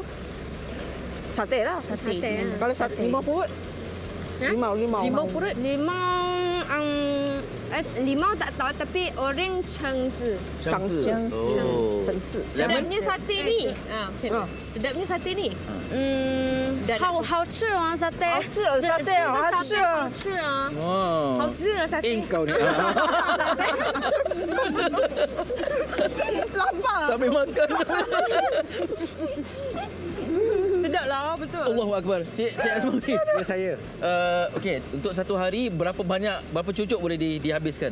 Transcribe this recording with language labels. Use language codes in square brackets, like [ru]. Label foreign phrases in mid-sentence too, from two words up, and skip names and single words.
[ms] Sate lah. Sate. Kalau sate limau purut? Limau purut? Limau tak tahu tapi orang cengsi. Sedapnya sate ni. Sedapnya sate ni. [zh] 好吃啊sate. 好吃啊好吃啊 sate. [ms] Kau ni. Lapar. Sambil makan. Sedap lah, betul. [ar] الله أكبر. [ms] Cik Asmawi. Ya, saya. Okey, untuk satu hari berapa cucuk boleh dihabiskan?